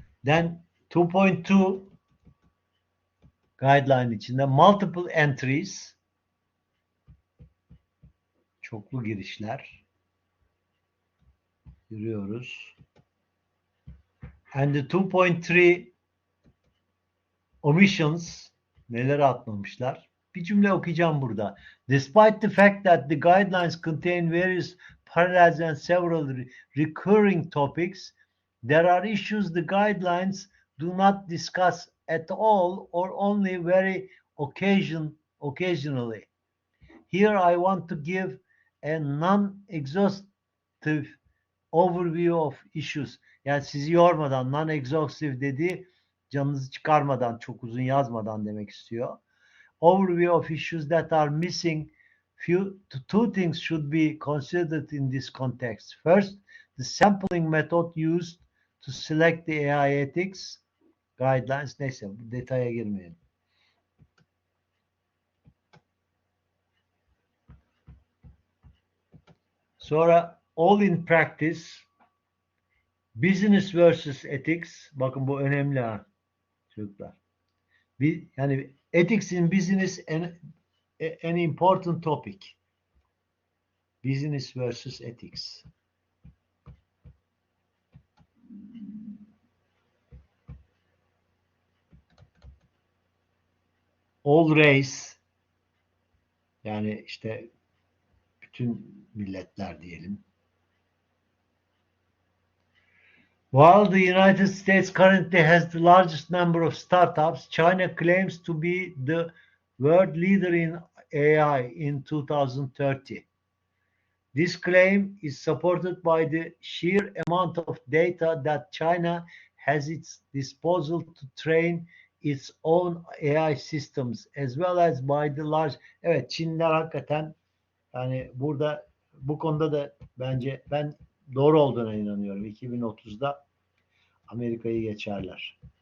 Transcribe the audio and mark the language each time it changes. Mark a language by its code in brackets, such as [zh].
[tr] Then 2.2 guideline içinde [en] multiple entries, [tr] çoklu girişler görüyoruz. [en] And the 2.3 omissions, [tr] neleri atlamışlar? Bir cümle okuyacağım burada. [en] Despite the fact that the guidelines contain various parallels and several recurring topics, there are issues the guidelines do not discuss at all or only very occasionally. Here I want to give a non-exhaustive overview of issues. [tr] Yani sizi yormadan, non-exhaustive dediği canınızı çıkarmadan, çok uzun yazmadan demek istiyor. [en] Overview of issues that are missing. Two things should be considered in this context. First, the sampling method used to select the AI ethics guidelines. [tr] Neyse, bu detaya girmeyelim. [en] Sonra all in practice, business versus ethics. [tr] Bakın bu önemli ha çocuklar. [en] Yani ethics in business an important topic. Business versus ethics. All race, [tr] yani işte bütün milletler diyelim. [en] While the United States currently has the largest number of startups, China claims to be the world leader in AI in 2030. This claim is supported by the sheer amount of data that China has at its disposal to train its own AI systems as well as by the large. [tr] Evet, Çinliler hakikaten yani burada bu konuda da bence ben doğru olduğuna inanıyorum. 2030'da Amerika'yı geçerler.